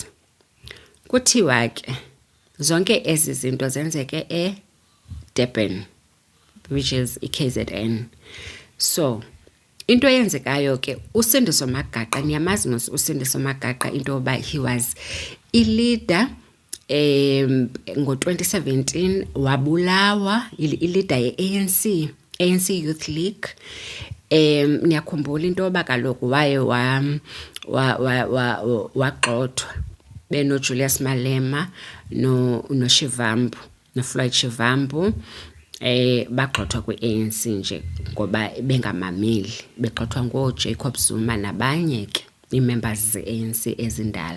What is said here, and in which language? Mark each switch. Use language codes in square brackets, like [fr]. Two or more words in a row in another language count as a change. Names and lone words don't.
[xh] Kuthiwa ke zonke ezi zinto zenzeke eDurban, [en] which is KZN. [xh] So into yenzekayo ke uSindiso Magaqa, niyamazi mos uSindiso Magaqa into yoba [en] he was [xh] i-leader ngo-2017 wabulawa i-leader ye-ANC Youth League. Niyakhumbula into yoba kaloku waye wagxothwa benoJulius Malema noShivambu, noFloyd Shivambu, bagxothwa kwi-ANC nje ngoba bengamameli, begxothwa ngoJacob Zuma nabanye ke i-members ze-ANC ezindala.